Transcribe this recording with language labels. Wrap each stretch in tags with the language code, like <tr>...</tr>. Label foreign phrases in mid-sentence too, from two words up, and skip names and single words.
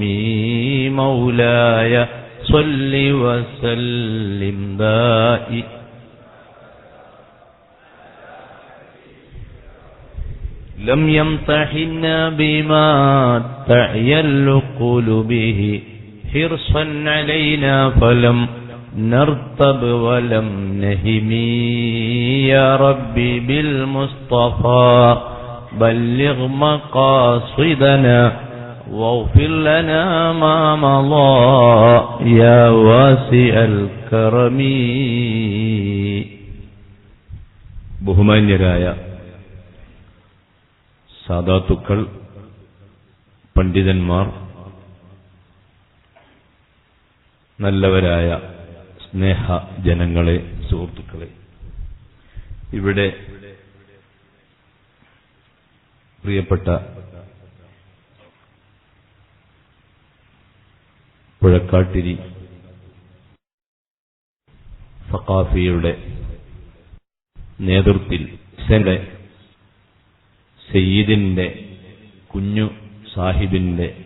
<ar>مولاي صل وسلم دائما لم يمتحنا بما تعيل قلوبه حرصا علينا فلم نرتب ولم نهم. يا ربي بالمصطفى بلغ مقاصدنا واغفر لنا ما مضى يا واسع الكرم.</ar> <ml>ബഹുമാന്യരായ സാദാത്തുക്കൾ, പണ്ഡിതന്മാർ, നല്ലവരായ സ്നേഹ ജനങ്ങളെ, സുഹൃത്തുക്കളെ, ഇവിടെ പ്രിയപ്പെട്ട പുഴക്കാട്ടിരി സഖാഫിയുടെ നേതൃത്വത്തിൽ സയ്യിദിന്റെ കുഞ്ഞു സാഹിബിന്റെ</ml>